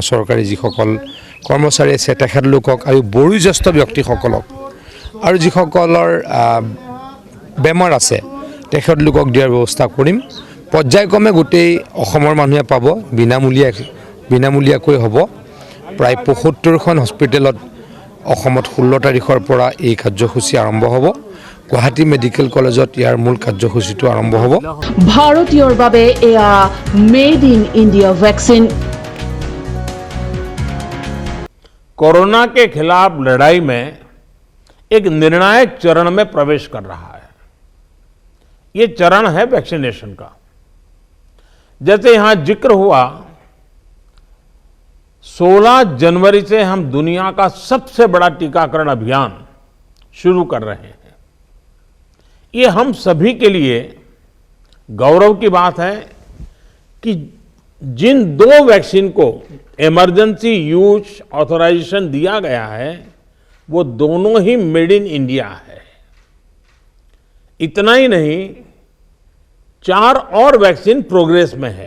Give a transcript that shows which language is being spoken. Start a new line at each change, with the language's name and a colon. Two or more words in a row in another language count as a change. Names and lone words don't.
Assamese: চৰকাৰী যিসকল কৰ্মচাৰী আছে তেখেতলোকক আৰু বয়োজ্যেষ্ঠ ব্যক্তিসকলক আৰু যিসকলৰ বেমাৰ আছে তেখেতলোকক দিয়াৰ ব্যৱস্থা কৰিম পৰ্যায়ক্ৰমে গোটেই অসমৰ মানুহে পাব বিনামূলীয়াকৈ হ'ব প্ৰায় 75খন হস্পিটেলত অসমত 16 তাৰিখৰ পৰা এই কাৰ্যসূচী আৰম্ভ হ'ব গুৱাহাটী মেডিকেল কলেজত ইয়াৰ মূল কাৰ্যসূচীটো আৰম্ভ হ'ব ভাৰতীয়ৰ বাবে এয়া
English: made in India
Assamese: ভ্যাকচিন
Hindi: कोरोना के खिलाफ लड़ाई में एक निर्णायक चरण में प्रवेश कर रहा है ये चरण है वैक्सीनेशन का जैसे यहां जिक्र हुआ 16 जनवरी से हम दुनिया का सबसे बड़ा टीकाकरण अभियान शुरू कर रहे हैं ये हम सभी के लिए गौरव की बात है कि जिन 2 वैक्सीन को
English: emergency use authorization
Hindi: दिया गया है वो दोनों ही
English: made in India
Hindi: है इतना ही नहीं 4 और वैक्सीन प्रोग्रेस में है